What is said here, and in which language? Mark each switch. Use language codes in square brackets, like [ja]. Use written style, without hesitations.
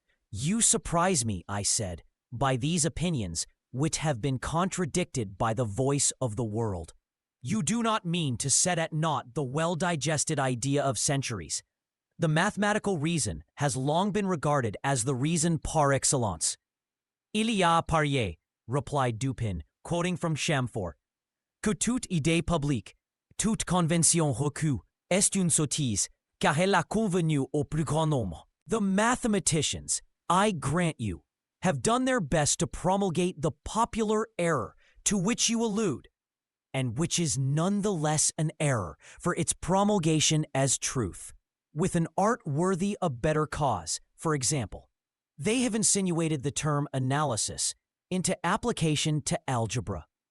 [en] You surprise me, I said, by these opinions, which have been contradicted by the voice of the world. You do not mean to set at naught the well-digested idea of centuries. The mathematical reason has long been regarded as the reason par excellence. [fr] Il y a parier, [en] replied Dupin, quoting from Chamfort, [fr] que toute idée publique, toute convention reçue, est une sottise, car elle a convenu au plus grand nombre. [en] The mathematicians, I grant you, have done their best to promulgate the popular error to which you allude, and which is none the less an error for its promulgation as truth. With an art worthy a better cause, for example, they have insinuated the term analysis into application to algebra.